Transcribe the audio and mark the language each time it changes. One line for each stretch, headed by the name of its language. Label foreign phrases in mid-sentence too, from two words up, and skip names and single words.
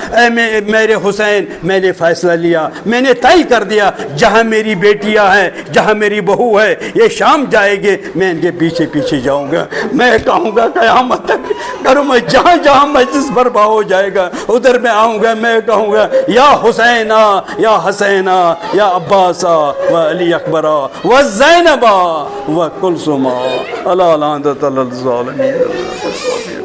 Urdu: اے میرے حسین میں نے فیصلہ لیا، میں نے طے کر دیا، جہاں میری بیٹیاں ہیں، جہاں میری بہو ہے، یہ شام جائے گے، میں ان کے پیچھے پیچھے جاؤں گا۔ میں کہوں گا قیامت تک کروں، میں جہاں جہاں مجلس برپا ہو جائے گا ادھر میں آؤں گا، میں کہوں گا
Arabic: یا حسینا یا حسینا یا عباسا و علی اکبرا و زینبا و کلثوما الا لعنت الظالمین۔